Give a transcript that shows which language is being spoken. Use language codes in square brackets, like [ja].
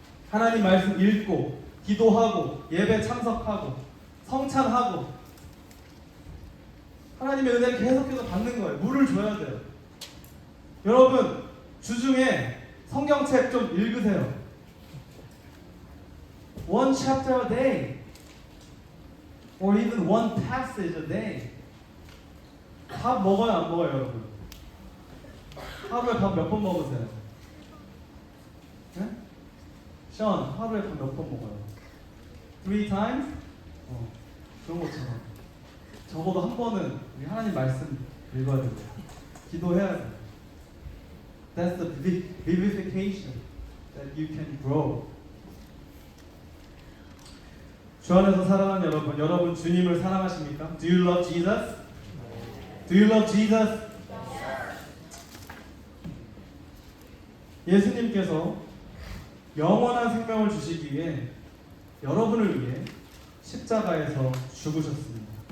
[ko] 하나님 말씀 읽고 기도하고 예배 참석하고 성찬하고 하나님의 은혜를 계속해서 받는 거예요. 물을 줘야 돼요. 여러분 주중에 성경책 좀 읽으세요. [en] One chapter a day, or even one passage a day. [ko] 밥 먹어요, 안 먹어요, 여러분? 하루에 밥 몇 번 먹으세요? 네? 션, 하루에 밥 몇 번 먹어요? [en] 3 times? [ko] 그런 것처럼 적어도 한 번은 우리 하나님 말씀 읽어야 되고 기도해야 돼요. [en] That's the vivification that you can grow. [ko] 주 안에서 사랑하는 여러분, 여러분 주님을 사랑하십니까? [en] Do you love Jesus? Do you love Jesus? [ko] 예수님께서 영원한 생명을 주시기 위해 여러분을 위해 십자가에서 죽으셨습니다.